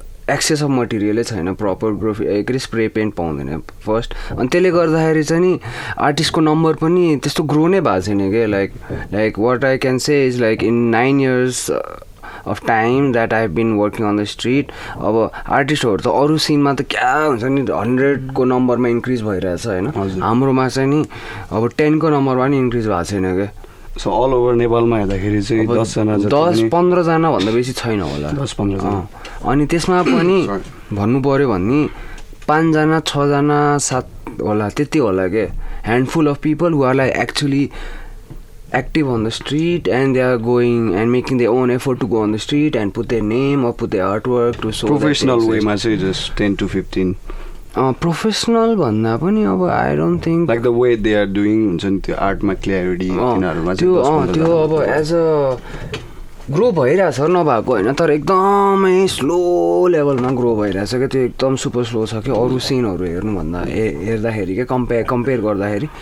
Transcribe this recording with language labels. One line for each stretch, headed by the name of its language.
Nepali: access of मटेरियलै छैन proper graphy spray pant पाउँदैन first अनि त्यसले गर्दाखेरि चाहिँ नि आर्टिस्टको नम्बर पनि त्यस्तो ग्रो नै भएको छैन क्या
English: like what I can say is like in 9 years of time that I have been working on the street
Nepali: अब आर्टिस्टहरू त अरू सिनमा त क्या हुन्छ नि 100 को नम्बरमा इन्क्रिज भइरहेछ होइन हाम्रोमा चाहिँ नि अब 10 को नम्बरमा नि इन्क्रिज भएको छैन क्या सो अल ओभर नेपालमा हेर्दाखेरि चाहिँ 10-15 जना भन्दा बेसी छैन होला 10-15 जना अनि त्यसमा पनि भन्नु पऱ्यो भने 5 जना 6 जना 7 होला त्यति होला के
English: handful of people who are like actually active on the street and they are going and making their own effort to go on the street and put their name or put their artwork to show professional way ma चाहिँ just 10 to 15 professional
Nepali: भन्दा पनि अब
English: I don't think like the way they are doing
Nepali: हुन्छ नि त्यो आर्टमा clarity तिनीहरूमा त्यो अब एज अ ग्रो भइरहेछ नभएको होइन तर एकदमै स्लो लेभलमा ग्रो भइरहेछ क्या त्यो एकदम सुपर स्लो छ कि अरू सिनहरू हेर्नुभन्दा हेर्दाखेरि क्या कम्पेयर गर्दाखेरि